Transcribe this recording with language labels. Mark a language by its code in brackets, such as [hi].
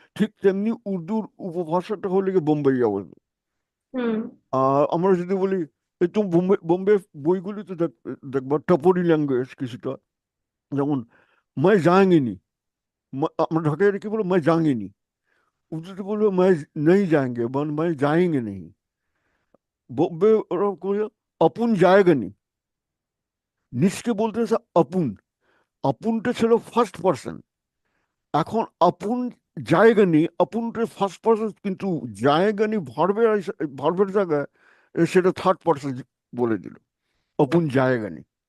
[bn] ঠিক তেমনি উর্দুর উপভাষাটা হলো গিয়ে বোম্বাইয়া উর্দু। হুম। আমরা যদি বলি, এই তো বোম্বে বোম্বে বইগুলিতে দেখবা টপরি ল্যাঙ্গুয়েজ কিছুটা, যেমন [ur] मैं जाएंगे नहीं, [bn] আমরা ঢাকায় কি বলবো, मैं जाएंगे नहीं। উর্দুতে বলবো [ur] मैं नहीं जाएंगे, मैं जाएंगे नहीं। [bn] বলবে ওরা করে অপুন জায়গা নেই, নিজকে বলতেছে অপুন, অপুনটা ছিল ফার্স্ট পার্সন। এখন অপুন জায়গা নেই, অপুনটা ফার্স্ট পার্সন, কিন্তু জায়গা নেই ভার্বের ভার্বের জায়গায় সেটা থার্ড পার্সন বলে দিল, অপুন জায়গা নেই।